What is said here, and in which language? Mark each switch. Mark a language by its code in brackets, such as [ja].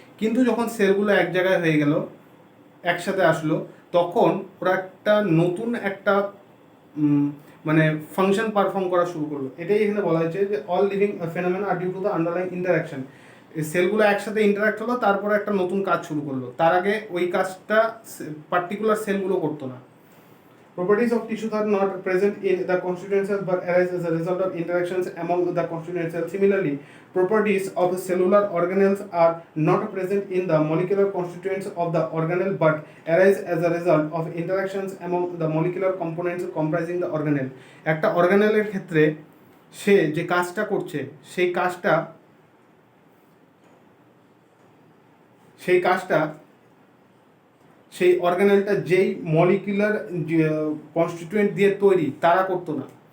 [bn] কিন্তু যখন সেলগুলো এক জায়গায় হয়ে গেল, একসাথে আসলো, তখন ওরা নতুন একটা মানে ফাংশন পারফর্ম করা শুরু করলো। এটাই এখানে বলা হয়েছে যে [en] All living phenomena are due to the underlying interaction. [bn] সেলগুলো একসাথে ইন্টারাক্ট হলো, তারপরে একটা নতুন কাজ শুরু করলো, তার আগে ওই কাজটা পার্টিকুলার সেলগুলো করতো না। [en] Properties of tissues are not present in the constituent cells but arise as a result of interactions among the constituent cells. Similarly, properties of cellular organelles are not present in the molecular constituents of the organelle but arise as a result of interactions among the molecular components comprising the organelle. [bn] একটা অর্গানেলের ক্ষেত্রে সে যে কাজটা করছে সেই কাজটা সেই অর্গানেলটা যেই molecular constituent দিয়ে তৈরি তারা করতো না।